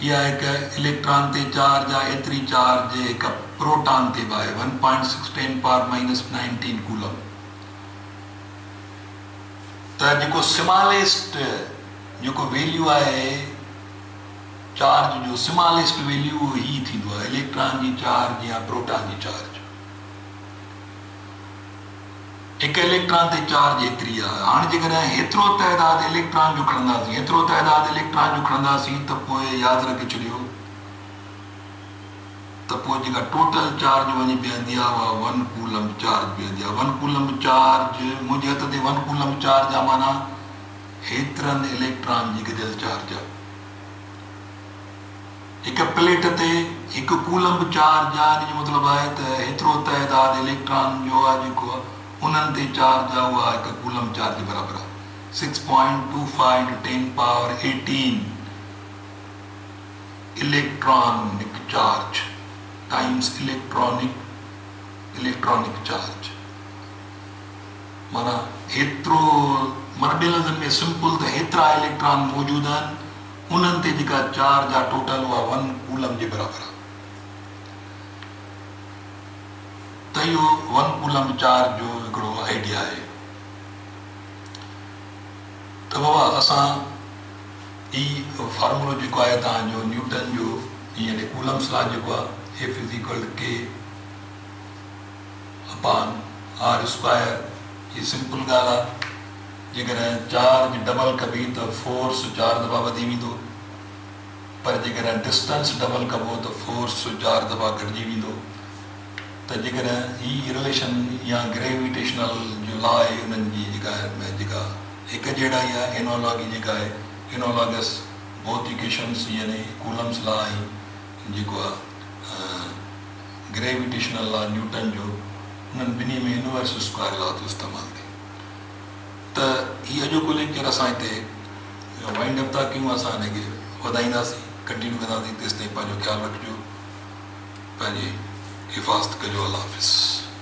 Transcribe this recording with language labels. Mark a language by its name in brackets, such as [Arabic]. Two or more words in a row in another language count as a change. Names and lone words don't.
[Sindhi] या एक इलेक्ट्रॉन ते चार्ज आहे एतिरी चार्ज एक प्रोटॉन ते बि आहे 1.6 10⁻⁻19 कूलम। त जेको स्मॉलेस्ट जेको वैल्यू आहे चार्ज जो [English] smallest value [Sindhi] ही थींदो आहे इलेक्ट्रॉन जी चार्ज या प्रोटॉन जी चार्ज। एक इलेक्ट्रॉन ते चार्ज एतिरी आहे। हाणे जेकॾहिं एतिरो तइदाद इलेक्ट्रॉन जो खणंदासीं त पोइ यादि रखे छॾियो त पोइ जेका [English] total charge [Sindhi] वञी बीहंदी आहे उहा 1 कूलम चार्ज बीहंदी आहे। 1 कूलम चार्ज मुंहिंजे हथ ते 1 कूलम चार्ज आहे माना हेतिरनि इलेक्ट्रॉन जी गॾियल चार्ज आहे। हिकु प्लेट ते 1 कूलम चार्ज आहे, जो मतिलबु आहे त हेतिरो तइदाद इलेक्ट्रॉन जो आहे जेको आहे उन्हनि ते चार्ज आहे उहा 1 कूलम चार्ज जे बराबरि आहे। 6.25 × 10⁻18 [English] electronic charge times electronic charge [Sindhi] माना हेतिरो माना ॿिए लफ़्ज़नि में सिंपल त हेतिरा इलेक्ट्रॉन मौजूदु आहिनि उन्हनि ते जेका चार्ज आहे टोटल उहा 1 कूलम जे बराबरि आहे। त इहो 1 कूलम चार्ज जो हिकिड़ो आइडिया आहे। त बाबा असां ही फॉर्मूलो जेको आहे तव्हांजो न्यूटन जो यानी [English] Coulomb's law [Sindhi] जेको आहे F = K/r², ये सिंपल ॻाल्हि आहे। जेकॾहिं चार्ज डबल कबी त फोर्स 4 दफ़ा वधी वेंदो, पर जेकॾहिं डिस्टेंस डबल कबो त फोर्स 4 दफ़ा घटिजी वेंदो। त जेकॾहिं ही रिलेशन या ग्रेविटेशनल जो लॉ आहे उन्हनि जी जेका हिकु जहिड़ा ई आहे एनोलॉगी जेका आहे [English] analogous both equations [Sindhi] यानी [English] Coulomb's law [Sindhi] ऐं जेको आहे [English] gravitational law [Sindhi] न्यूटन जो उन्हनि ॿिन्ही में [English] universe square law [Sindhi] जो इस्तेमालु थिए। त हीअ अॼोको लेक्चर असां हिते वाइंड अप था कयूं। असां हिनखे वधाईंदासीं, कंटिन्यू कंदासीं। तेसिताईं पंहिंजो ख़्यालु रखिजो, पंहिंजी हिफ़ाज़त कजो। [Urdu] अल्लाह हाफ़िज़।